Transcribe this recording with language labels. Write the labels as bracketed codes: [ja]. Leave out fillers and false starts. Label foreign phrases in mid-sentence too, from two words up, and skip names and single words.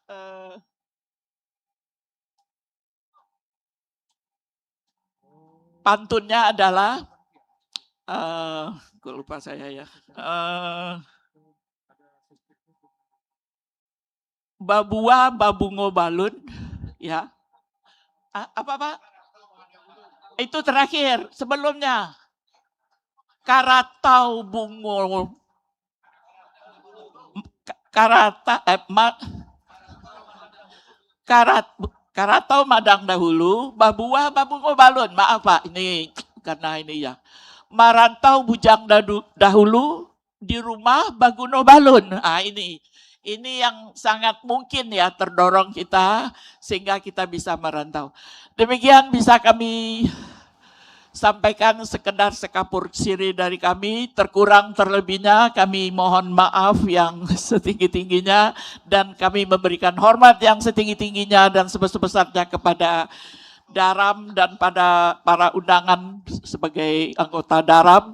[id] Pantunnya adalah, gue lupa saya ya. [min] Babua babungo balun, ya. [id] Apa Pak? Itu terakhir, sebelumnya. [min] Karatau bungo. Karatau madang dahulu, babua babungo balun. [id] Maaf Pak, ini karena ini ya. [min] Marantau bujang dahulu, di rumah baguno balun. [id] Ini yang sangat mungkin ya terdorong kita sehingga kita bisa merantau. Demikian bisa kami sampaikan, sekedar sekapur siri dari kami. Terkurang terlebihnya kami mohon maaf yang setinggi-tingginya, dan kami memberikan hormat yang setinggi-tingginya dan sebesar-besarnya kepada Daram dan pada para undangan sebagai anggota Daram.